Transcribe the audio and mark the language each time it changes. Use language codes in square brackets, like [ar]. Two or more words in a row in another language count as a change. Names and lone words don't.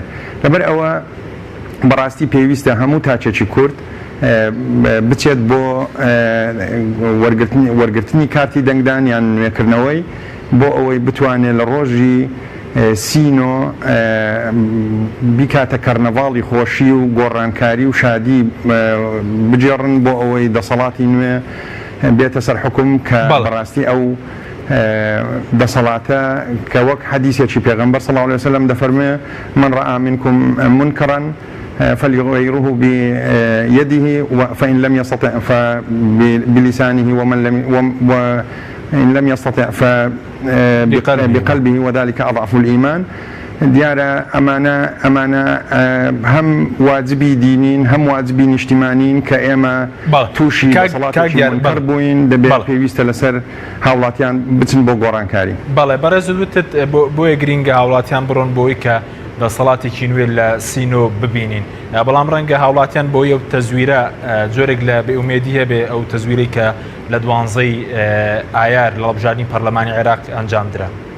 [ckb] لەبەر ئەوە بەڕاستی پێویستە هەموو تاچێکی کورد بچێت بۆ وەرگرتنی کارتی دەنگدان یان نوێکردنەوەی بۆ ئەوەی بتوانێت لە ڕۆژی سینۆ بیکاتە کەرنەڤاڵی خۆشی و گۆڕانکاری و شادی بجێڕن بۆ ئەوەی دەسەڵاتی نوێ بێتە سەر حکوم کە بەڕاستی ئەو دەسەڵاتە کە وەک حەدیثێکی پێغەمبەر [ar] صلی الله عليه وسلم [ckb] دەفەرمێ من [ar] رأى منكم منكرا فليغيره بيده فإن لم يستطع فبلسانه وإن لم يستطع فبقلبه وذلك أضعف الإيمان [ckb] دیارە ئەمانە هەم واجبی دینین هەم واجبی نیشتیمانین کە ئێمە تووشی دەسەڵاتی منکر بووین دەبێت پێویستە لەسەر هاوڵاتیان بچن بۆ گۆڕانکاری. بەڵێ بەڕێزوتت بۆیە گرینگە هاوڵاتیان بڕۆن بۆی کە دەسەڵاتێکی نوێ لە سینۆ ببینین بەڵام ڕەنگە هاوڵاتیان بۆ ئەو تەزویرە جۆرێک لە بێئومێدی هەبێ ئەو تەزویرەی کە لە 12 ئایار لە هەڵبژاردننی پەرلەمانی عێراق ئەنجامدرا.